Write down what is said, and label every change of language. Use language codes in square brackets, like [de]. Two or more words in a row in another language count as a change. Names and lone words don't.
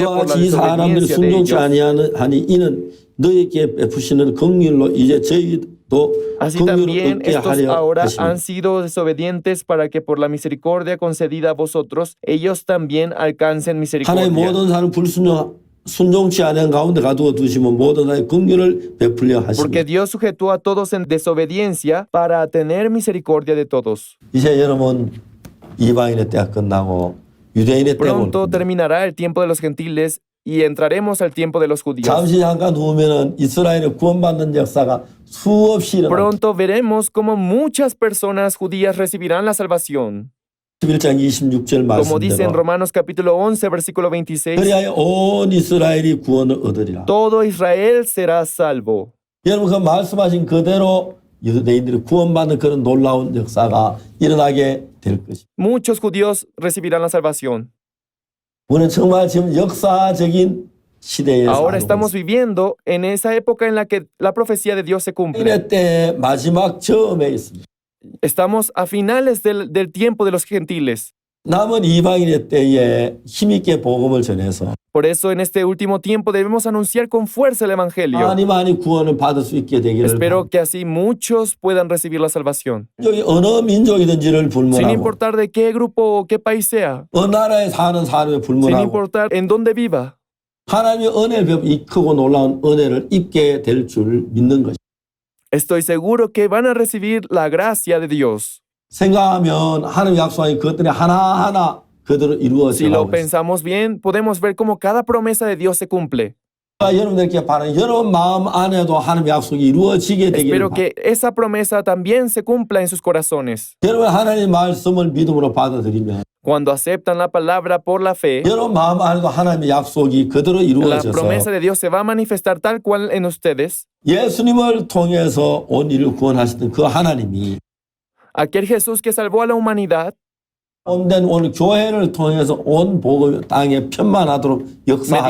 [ko] 이와 [es] por la [ko] 같이 이 사람들이 [es] desobediencia de [ko] 순종치 [es] ellos. [ko] 아니하니 이는 너희에게 베푸시는 긍휼로 이제 저희도 [es] Así [ko] 긍휼을 [es] también [ko] 얻게 [es] estos [ko] 하려 [es] ahora [ko] 하십니다. [es] han sido desobedientes para que por la misericordia concedida a vosotros, ellos también alcancen [ko] 하나님 [es] misericordia. [ko] 모든 사람 순종치 않은 가운데 가두어 두시면 모든 사람의 긍휼을 베풀려 [es] Porque [ko] 하십니다. [es] Dios sujetó a todos en desobediencia para tener misericordia de todos. [ko] 이제 여러분 이방인의 때가 끝나고 유대인의 때가 올 [es] Pronto [ko] 겁니다. [es] terminará el tiempo de los gentiles y entraremos al tiempo de los judíos. [ko] 잠시 잠깐 후면은 이스라엘의 구원받는 역사가 수없이 일어납니다. [es] Pronto veremos cómo muchas personas judías recibirán la salvación. [ko] 11장 26절 [es] Como dice en [ko] 말씀대로 [es] Romanos capítulo 11, versículo 26, [ko] 그리하여 온 이스라엘이 구원을 얻으리라. [es] todo Israel será salvo. [ko] 여러분 그 말씀하신 그대로 유대인들이 구원받는 그런 놀라운 역사가 일어나게 될 것입니다. [es] Muchos judíos recibirán la salvación. [ko] 우리는 정말 지금 역사적인 시대에 [es] Ahora [ko] 살고 [es] estamos [ko] 있습니다. [es] viviendo en esa época en la que la profecía de Dios se cumple. [ko] 유대인의 때 마지막 처음에 있습니다. [es] Estamos a finales del tiempo de los gentiles. [ko] 남은 이방인의 때에 힘있게 복음을 전해서 [es] Por eso en este último tiempo debemos anunciar con fuerza el Evangelio. [ko] 많이 구원을 받을 수 있게 되기를 [es] Espero que así muchos puedan recibir la salvación, [ko] 여기 어느 민족이든지를 [es] sin [ko] 불문하고 [es] importar de qué grupo o qué país sea, [ko] 어느 나라에 사는 사람에 [es] sin [ko] 불문하고 [es] importar en dónde viva. [ko] 하나님의 은혜를 배워 이 크고 놀라운 은혜를 입게 될 줄 믿는 것입니다. [es] Estoy seguro que van a recibir la gracia de Dios. [ko] 생각하면 하나님 약속하신 그것들이 하나하나 그대로 [es] Si [ko] 이루어져 [es] lo [ko] 가고 있습니다. [es] pensamos bien, podemos ver cómo cada promesa de Dios se cumple. [ko] 여러분들께 바라는 여러분 마음 안에도 하나님 약속이 이루어지게 되기를 [es] Espero [ko] 바랍니다. [es] que esa promesa también se cumpla en sus corazones. [ko] 여러분 하나님 말씀을 믿음으로 받아들이면 [es] Cuando aceptan la palabra por la fe, [ko] 여러분 마음 안에도 하나님의 약속이 그대로 [es] la [ko] 이루어져서 [es] promesa de Dios se va a manifestar tal cual en ustedes. [ko] 예수님을 통해서 온 일을 구원하시던 그 하나님이 [es] Aquel Jesús que salvó a la humanidad, [ko] 온된 오늘 교회를 통해서 온 복음 땅에 편만하도록 역사하게